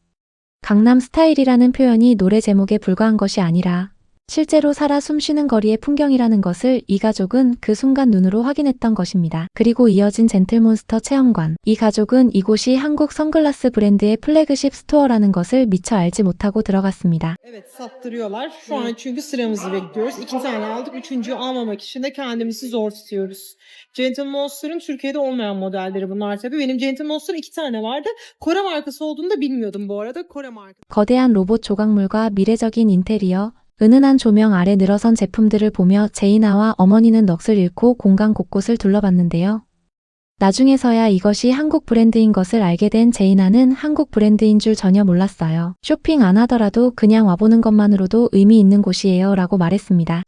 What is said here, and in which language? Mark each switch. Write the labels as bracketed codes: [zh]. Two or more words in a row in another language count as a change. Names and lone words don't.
[ko] 강남 스타일이라는 표현이 노래 제목에 불과한 것이 아니라 실제로 살아 숨쉬는 거리의 풍경이라는 것을 이 가족은 그 순간 눈으로 확인했던 것입니다. 그리고 이어진 젠틀몬스터 체험관. 이 가족은 이곳이 한국 선글라스 브랜드의 플래그십 스토어라는 것을 미처 알지 못하고 들어갔습니다. [tr] Evet sattırıyorlar. Şu an çünkü sıramızı bekliyoruz. 2 tane aldık. Üçüncüyü almamak için de kendimizi zor tutuyoruz. Gentle Monster'ın Türkiye'de olmayan modelleri bunlar tabii. Benim Gentle Monster 2 tane vardı. Kore markası olduğunu da bilmiyordum bu arada. Kore markası. [ko] 거대한 로봇 조각물과 미래적인 인테리어, 은은한 조명 아래 늘어선 제품들을 보며 제이나와 어머니는 넋을 잃고 공간 곳곳을 둘러봤는데요. 나중에서야 이것이 한국 브랜드인 것을 알게 된 제이나는 한국 브랜드인 줄 전혀 몰랐어요. 쇼핑 안 하더라도 그냥 와보는 것만으로도 의미 있는 곳이에요 라고 말했습니다.